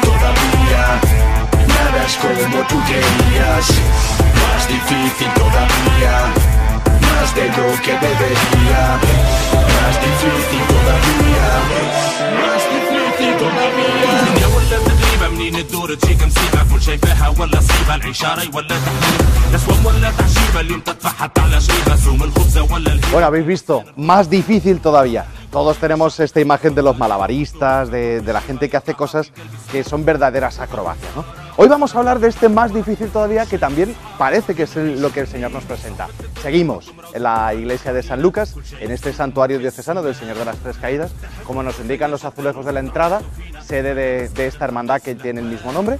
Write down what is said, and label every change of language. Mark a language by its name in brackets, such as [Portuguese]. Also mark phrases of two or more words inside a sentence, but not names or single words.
[Spanish] todavía, nada es como tú querías, más difícil todavía, más de lo que debería, más difícil todavía, más difícil todavía. [Arabic] يا ولا تغريبة منين تدور تجيك مصيبة كل شي فيها ولا صيبة العشارة ولا تحليل نسوة ولا تعشيبة اليوم تتفحط على شيبة سوم الخبزة ولا. [Spanish] Bueno, habéis visto, más difícil todavía. Todos tenemos esta imagen de los malabaristas, de la gente que hace cosas que son verdaderas acrobacias, ¿no? Hoy vamos a hablar de este más difícil todavía, que también parece que es lo que el Señor nos presenta. Seguimos en la iglesia de San Lucas, en este santuario diocesano del Señor de las Tres Caídas, como nos indican los azulejos de la entrada, sede de esta hermandad que tiene el mismo nombre.